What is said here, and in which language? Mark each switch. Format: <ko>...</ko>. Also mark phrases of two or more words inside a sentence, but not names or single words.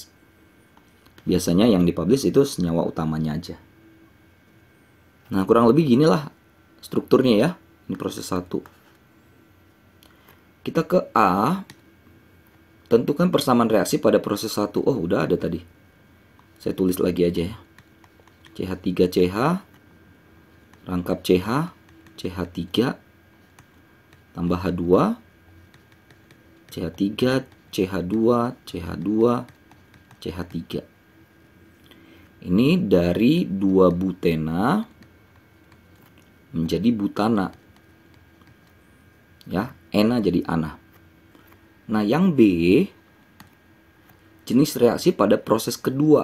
<id>Biasanya yang dipublish itu senyawa utamanya aja. Nah, kurang lebih ginilah strukturnya ya. Ini proses 1. Kita ke A. Tentukan persamaan reaksi pada proses 1. Oh, udah ada tadi. Saya tulis lagi aja ya. CH3CH, rangkap CH, CH3, tambah H2, CH3, CH2, CH2, CH3. Ini dari 2 butena menjadi butana. Ya, ena jadi ana. Nah, yang B, jenis reaksi pada proses kedua.</id>